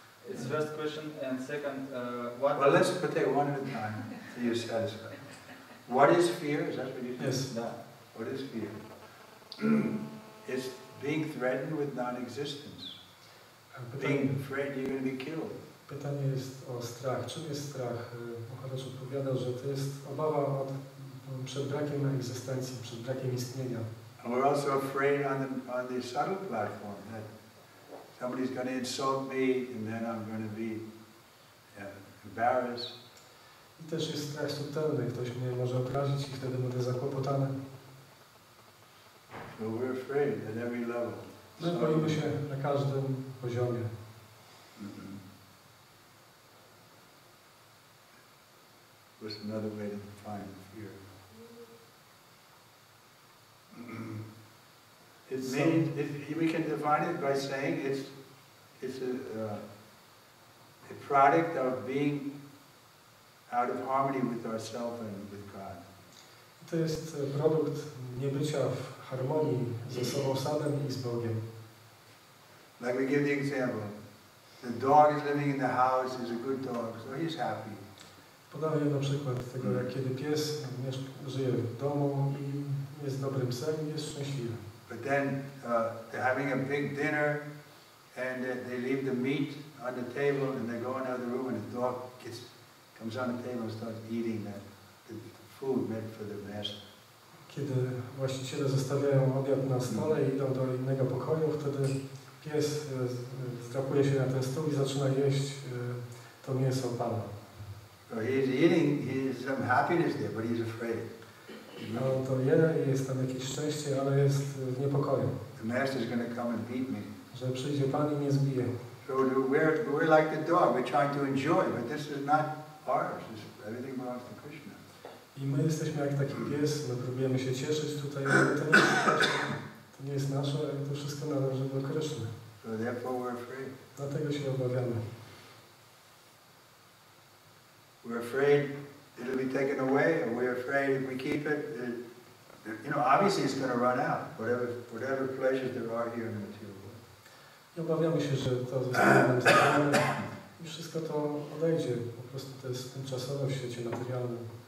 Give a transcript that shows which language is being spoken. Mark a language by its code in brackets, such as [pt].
[en] It's first question, and second, what? Well, let's take one at a time till you're satisfied. What is fear? Is that what you said? Yes. [ru] Да. [en] What is fear? It's being threatened with non-existence. Being afraid you're going to be killed. [pl] Pytanie jest o strach. Czym jest strach? Hare odpowiada, że to jest obawa przed brakiem egzystencji, przed brakiem istnienia. [en] And we're also afraid on the subtle platform that somebody's going to insult me and then I'm going to be embarrassed. [pl] I też jest strach subtelny. Ktoś mnie może obrazić i wtedy będę zakłopotany. [en] So we're afraid at every level. [pl] My boimy się na każdym poziomie. [en] What's another way to define fear? It means, we can define it by saying it's a product of being out of harmony with ourselves and with God. [pl] To jest produkt niebycia w harmonii ze sobą samym i z Bogiem. [en] Like we give the example, the dog is living in the house, is a good dog, so he's happy. [pl] Podaję na przykład tego, jak kiedy pies żyje w domu i jest dobrym psem i jest szczęśliwy. [en] But then they're having a big dinner and they leave the meat on the table and they go into the room and the dog comes on the table and starts eating the food meant for the master. [pl] Kiedy właściciele zostawiają obiad na stole i idą do innego pokoju, wtedy pies zdrapuje się na ten stół i zaczyna jeść to mięso Pana. [en] So he's eating, he's some happiness there, but he's afraid. [pl] On to je i jest tam jakieś szczęście, ale jest w niepokoju. [en] The master's going to come and beat me. [pl] Że przyjdzie Pan i mnie zbije. [en] So we're like the dog. We're trying to enjoy, but this is not ours. Everything belongs to Krishna. [pl] I my jesteśmy jak taki pies, my próbujemy się cieszyć tutaj, ale to nie jest nasze, to nie jest nasze, ale to wszystko należy do Kryszny. [en] So therefore we're afraid. [pl] Dlatego się obawiamy. [en] We're afraid it'll be taken away, or we're afraid if we keep it, obviously it's going to run out, whatever pleasures there are here in the material world. [pl] I obawiamy się, że to zostanie nam zabrane i wszystko to odejdzie. Po prostu to jest tymczasowe w świecie materialnym.